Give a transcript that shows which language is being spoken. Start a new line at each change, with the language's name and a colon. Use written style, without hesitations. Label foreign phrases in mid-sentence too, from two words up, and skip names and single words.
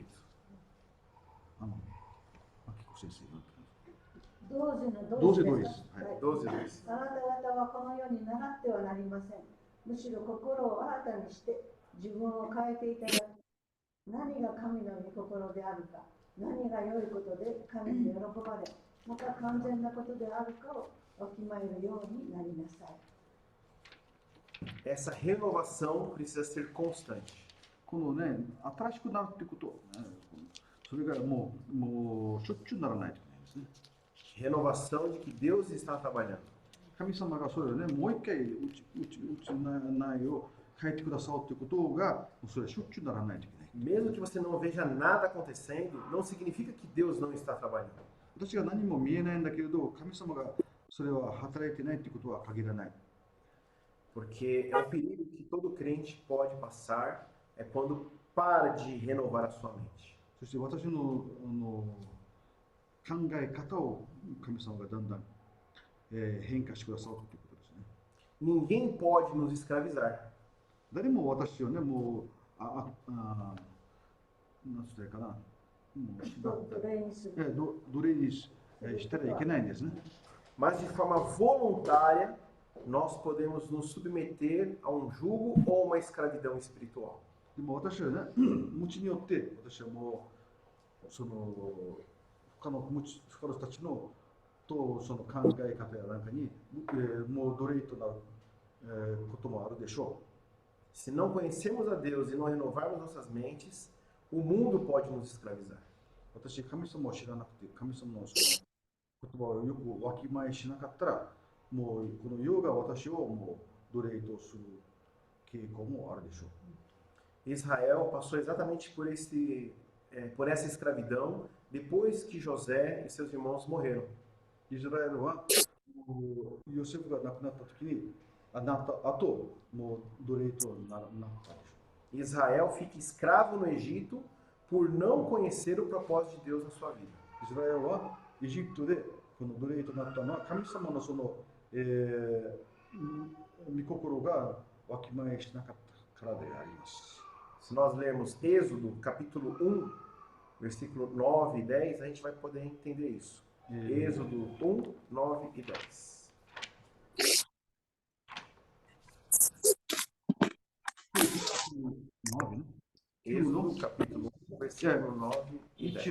Japanese: 明子先生読んでください。同時の同時です。 12, 2. あなた方はこの世に習ってはなりません。むしろ心を新たにして自分を変えていただき、何が神の御心であるか、何が良いことで神に喜ばれ、また完全なことであるかをわきまえるようになりなさい。
Portuguese: Essa renovação precisa ser constante.
Japanese: このね、新しくなるってこと、ね、それがもうしょっちゅうならないといけないですね。
Portuguese: Renovação de que Deus está trabalhando.
Japanese: 神様がそれをね、もう一回うち内を変えてくださるということが、それはしょっちゅうならないといけない。
Portuguese: Mesmo que você não veja nada acontecendo, não significa que Deus não está trabalhando.
Japanese: 私が何も見えないんだけれど、神様がそれは働いてないということは限らない。
Portuguese: Porque é um perigo que todo crente pode passar é quando para de renovar a sua mente.
Japanese: そして私の考え方を神様がだんだん、変化してくださるということですね。
Portuguese: Ninguém pode nos escravizar.
Japanese: 誰も私をね、もう、なんつったらいいかな、もう縛った奴隷にする。奴隷にしたらいけないんですね。
Portuguese: Mas de forma voluntária, nós podemos nos submeter a um jugo ou uma escravidão espiritual.
Japanese: でも私はね、無知によって私はもうその他の人たちのとその考え方やなんかに、もう奴隷となる、こともあるでしょ
Portuguese: Se não conhecermos a Deus e não renovarmos nossas mentes, o mundo pode nos escravizar.
Japanese: う。私、神様を知らなくて、神様のその言葉をよくわきまえしなかったら、もうこの世が私をもう奴隷とする傾向もあるでしょう。
Portuguese: Israel passou exatamente por essa escravidão depois que José e seus irmãos morreram.
Japanese: イスラエルはヨセフが亡くなった時に、なった後、もう奴隷となったでしょ
Portuguese: Israel fica escravo no Egito por não conhecer o propósito de Deus na sua vida.
Japanese: う。イスラエルはエジプトでこの奴隷となったのは神様のその、御心がわきまえしなかったからであります。
Portuguese: Se nós lermos Êxodo, capítulo 1, versículo 9 e 10, a gente vai poder entender isso. Êxodo 1, 9 e 10. Êxodo, capítulo 1, versículo 9 e 10.